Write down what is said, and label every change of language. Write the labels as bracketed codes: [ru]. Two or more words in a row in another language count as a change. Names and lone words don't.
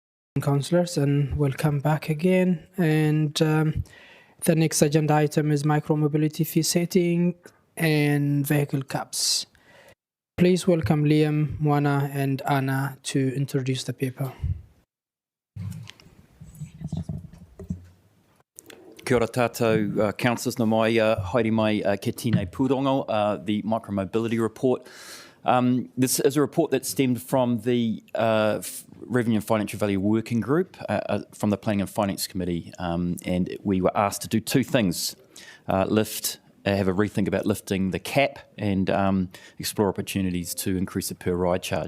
[en] councillors, and welcome back again. And the next agenda item is micromobility fee setting and vehicle caps. Please welcome Liam, Moana, and Anna to introduce the paper. [mi] Kia ora tātou, councillors, no mai, haere mai ke tēnei pūrongo, [en] the micromobility report. This is a report that stemmed from the Revenue and Financial Value Working Group from the Planning and Finance Committee, and we were asked to do two things: have a rethink about lifting the cap and explore opportunities to increase the per ride charge.